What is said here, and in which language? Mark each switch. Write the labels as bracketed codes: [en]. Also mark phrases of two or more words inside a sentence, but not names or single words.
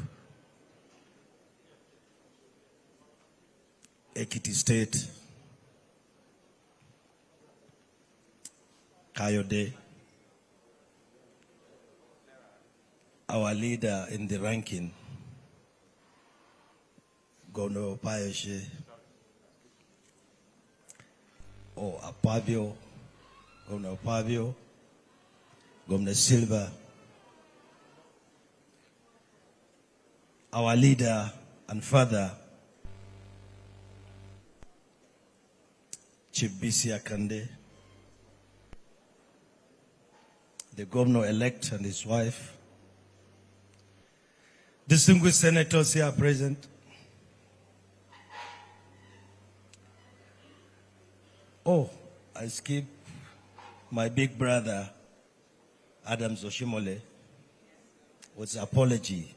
[en] Ekiti State, Kayode, our leader in the ranking, Governor Payoshe, or Apavio, Governor Apavio, Governor Silva, our leader and father, Chief B.C. Akande, the governor-elect and his wife, distinguished senators here present, I skip my big brother, Adam Zoshimole, with apology.